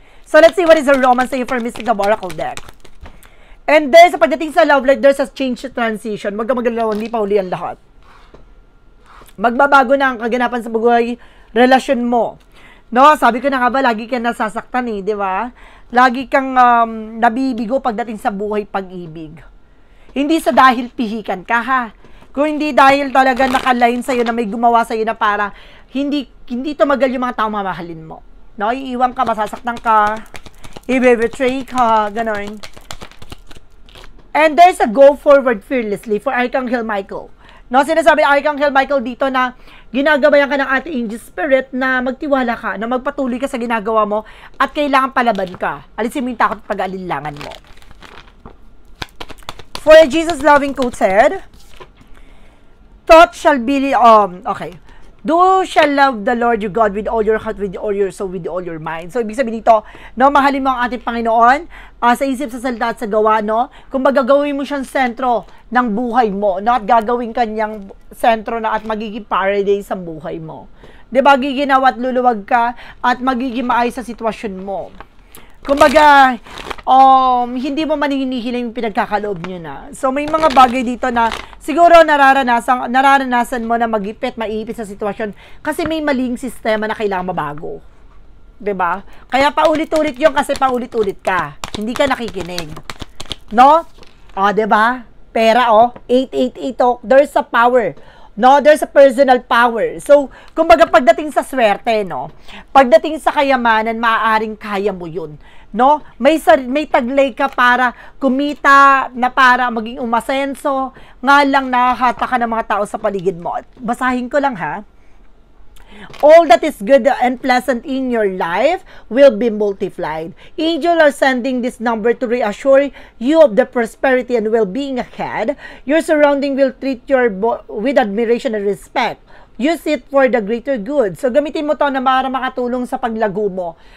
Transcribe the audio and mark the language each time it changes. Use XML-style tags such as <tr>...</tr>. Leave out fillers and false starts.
<en>So, let's see what is the romance sa'yo for Mystic Love Oracle deck. And there's, pagdating sa love life, there's a change to transition.</en> <tl>Huwag ka magalaw, hindi pa uli ang lahat. Magbabago na ang kaganapan sa buhay, relasyon mo. No, sabi ko na nga ba, lagi kang nasasaktan eh, di ba? Lagi kang nabibigo pagdating sa buhay pag-ibig. Hindi sa dahil pihikan ka, ha? Kung hindi dahil talaga nakalain sa'yo na may gumawa sa'yo na para hindi tumagal yung mga tao mamahalin mo. No, iiwan ka, masasaktan ka, i-betray ka, gano'n.</tl> <en>And there's a go forward fearlessly</en> <tl>for Archangel Michael. No, sinasabi Archangel Michael dito na ginagabayan ka ng ating angel spirit na magtiwala ka, na magpatuloy ka sa ginagawa mo at kailangan palaban ka. Alisin mo yung takot at pag-alinlangan mo.</tl> <en>For Jesus loving quoted, thought shall be, okay. Do shall love the Lord your God with all your heart, with all your soul, with all your mind.</en> <tl>So, ibig sabihin dito, no, mahalin mo ang ating Panginoon sa isip, sa salita, at sa gawa, no? Kung magagawin mo siyang sentro ng buhay mo, no? At gagawin kanyang sentro na at magiging paradise ang buhay mo. Diba, giginawa at luluwag ka at magiging maayos sa sitwasyon mo. Kumbaga, hindi mo manihinihiling yung pinagkakaloob nyo na. So, may mga bagay dito na siguro nararanasan mo na magipit, maipit sa sitwasyon kasi may maling sistema na kailangan mabago. Diba? Kaya paulit-ulit yun kasi paulit-ulit ka. Hindi ka nakikinig. No? Diba?</tl> <en>Pera, 888, there's a power. No, there's a personal power.</en> <tl>So, kumbaga pagdating sa swerte, no, pagdating sa kayamanan, maaaring kaya mo yun. No? May taglay ka para kumita, na para maging umasenso, nga lang nakahata ka ng mga tao sa paligid mo. Basahin ko lang, ha?</tl> <en>All that is good and pleasant in your life will be multiplied. Angels are sending this number to reassure you of the prosperity and well-being ahead. Your surrounding will treat you with admiration and respect. Use it for the greater good.</en> <tl>So, gamitin mo to na para makatulong sa paglago mo.</tl>